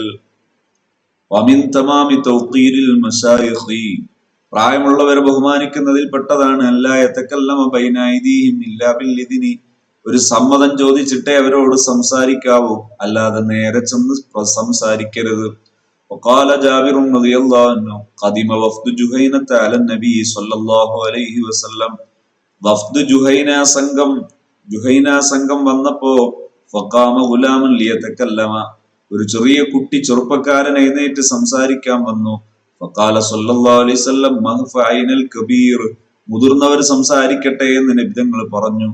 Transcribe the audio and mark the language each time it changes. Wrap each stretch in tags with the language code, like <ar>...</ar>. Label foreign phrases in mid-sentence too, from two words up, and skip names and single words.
<ar>ومن تمام توقير المشايخ,</ar> <ml>പ്രായമുള്ളവരെ ബഹുമാനിക്കുന്നതിൽപ്പെട്ടതാണ്</ml> <ar>ألا يتكلم بين أيديهم إلا بالإذن,</ar> <ml>ഒരു സമ്മതം ചോദിച്ചിട്ടേ അവരോട് സംസാരിക്കാവൂ, അല്ലാതെ നേരെ ചെന്ന് സംസാരിക്കരുത്.</ml> <ar>وقال جابر رضي الله عنه قدم وفد جهينة على النبي صلى الله عليه وسلم.</ar> <ml>വഫ്ദ് ജുഹൈന സംഘം വന്നപ്പോ</ml> <ar>فقام غلام ليتكلم,</ar> <ml>ഒരു ചെറിയ കുട്ടി ചെറുപ്പക്കാരൻ എഴുന്നേറ്റ് സംസാരിക്കാൻ വന്നു.</ml> <ar>فقال صلى الله عليه وسلم من فأين الكبير,</ar> <ml>മുതിർന്നവർ സംസാരിക്കട്ടെ എന്ന് നബി തങ്ങൾ പറഞ്ഞു.</ml>